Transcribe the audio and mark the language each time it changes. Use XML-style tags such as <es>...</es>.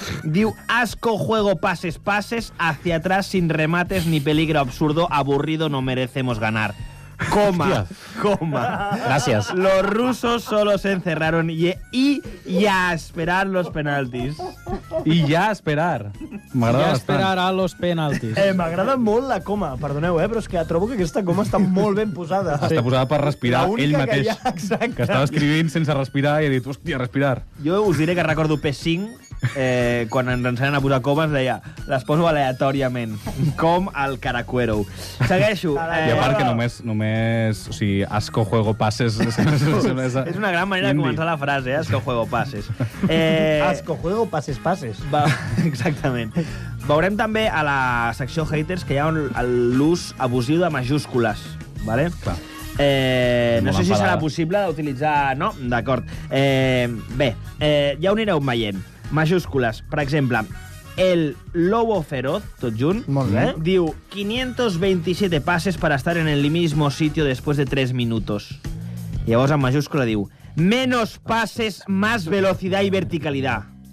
<es>Diu, asco juego pases, hacia atrás sin remates ni peligro absurdo, aburrido, no merecemos ganar.</es> <ca>Coma.</ca> <es>Gracias. Los rusos solo se encerraron y a esperar los penaltis.</es> <ca>I ja a esperar. M'agrada bastant.</ca> <es>esperar a los penaltis.</es> <ca>M'agrada molt la coma, perdoneu, però és que trobo que aquesta coma està molt ben posada. Està posada per respirar ell mateix. Exacte. Que estava escrivint sense respirar i ha dit, hòstia, respirar. Jo us diré que recordo P5, quan ens ensenyen a posar comes, deia, les poso aleatòriament, com el Caracuero. Segueixo. I a part que només o sigui,</ca> <es>asco juego passes...</es> <ca>És una gran manera de començar la frase,</ca> <es>asco juego passes. Asco juego pases.</es> <ca>Exactament. Veurem també a la secció haters que hi ha l'ús abusiu de majúscules. Vale? Clar. No sé si serà possible d'utilitzar... No? D'acord. Bé, ja ho anireu veient. Majúscules. Per exemple, el Lobo Feroz, tot junt, diu</ca> <es>527 pases para estar en el mismo sitio después de 3 minutos.</es> <ca>I llavors en majúscula diu</ca> <es>menos pases, más velocidad y verticalidad.</es>